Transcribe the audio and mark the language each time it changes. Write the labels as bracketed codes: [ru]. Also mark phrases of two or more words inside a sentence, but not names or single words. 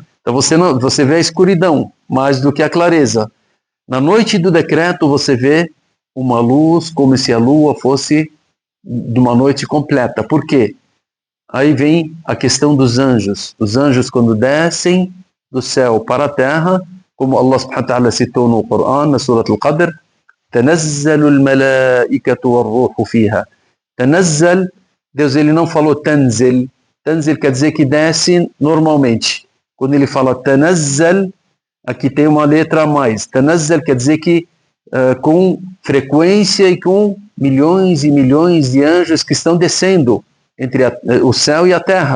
[pt] Então você vê a escuridão mais do que a clareza. Na noite do decreto você vê uma luz como se a lua fosse de uma noite completa. Por quê? Aí vem a questão dos anjos. Os anjos, quando descem do céu para a terra, como [ar] الله سبحانه وتعالى [pt] citou no Coran, na Surat Al-Qadr, [ar] تَنَزَّلُ الْمَلَائِكَةُ وَالرُّوحُ فِيهَا. [pt] Tanazzal, Deus ele não falou tanzil. Tanzil quer dizer que desce normalmente. Quando ele fala tanazzal, aqui tem uma letra a mais. Tanazzal quer dizer que com frequência e com milhões e milhões de anjos que estão descendo entre o céu e a terra.